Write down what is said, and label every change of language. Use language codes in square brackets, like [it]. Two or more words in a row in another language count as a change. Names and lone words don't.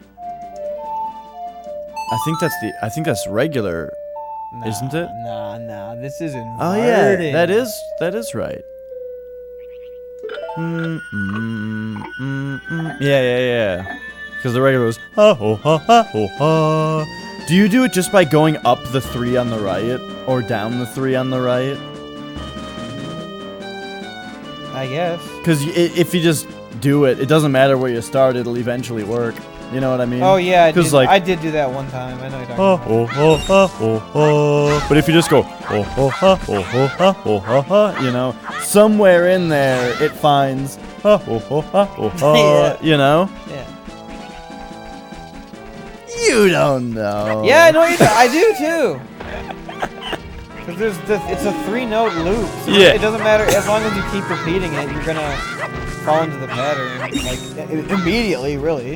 [en] I think that's regular, Nah, isn't it? Nah, this is inverted. Oh yeah, that is right. Yeah. Because the regular was ha ho ha ha ho ha. Do you do it just by going up the 3 on the right or down the 3 on the right? I guess. Because if you just do it, it doesn't matter where you start; it'll eventually work. You know what I mean? Oh yeah, I 'Cause, did, like, I did do that one time. I know you're talking ha about. ho ho ha ho ha. But if you just go ho ho ha ho ho ha ho ha ha, you know, somewhere in there it finds ha ho ho ha ho ha. Yeah. You know? Yeah. You don't know. Yeah, I know you. I do too. Because it's a 3-note loop. So Yeah. It doesn't matter as long as you keep repeating it. You're gonna fall into the pattern like immediately, really.